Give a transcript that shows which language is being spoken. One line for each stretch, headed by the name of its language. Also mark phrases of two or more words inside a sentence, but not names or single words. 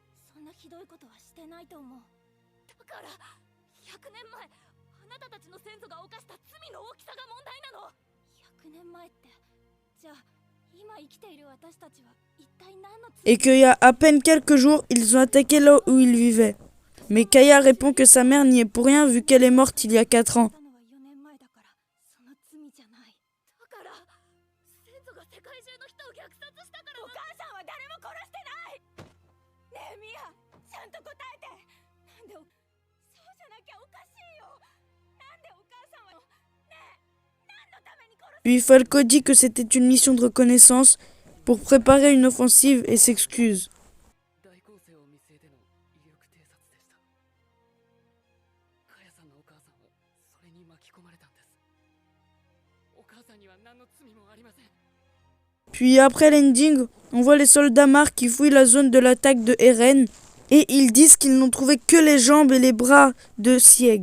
Japanese: そんなひどいことはしてないと思う。だから100年前あなたたちの先祖が犯した罪の大きさが問題なの。100年前って、じゃあ今生きている私たちは一体何の罪？
French: Et qu'il y a à peine quelques jours, ils ont attaqué là où ils vivaient. Mais Kaya répond que sa mère n'y est pour rien vu qu'elle est morte il y a 4 ans.
Japanese: 4 年前だからその罪じゃない。だから先祖が世界中の人を虐殺したから。お母さんは誰も殺してない。ねえミア、ちゃんと答えて。なんでそうじゃなきゃおかしいよ。なんでお母さんはねえ、何のために殺す？
French: Puis Falco dit que c'était une mission de reconnaissance pour préparer une offensive et s'excuse. Puis après l'ending, on voit les soldats Mark qui fouillent la zone de l'attaque de Eren et ils disent qu'ils n'ont trouvé que les jambes et les bras de Sieg.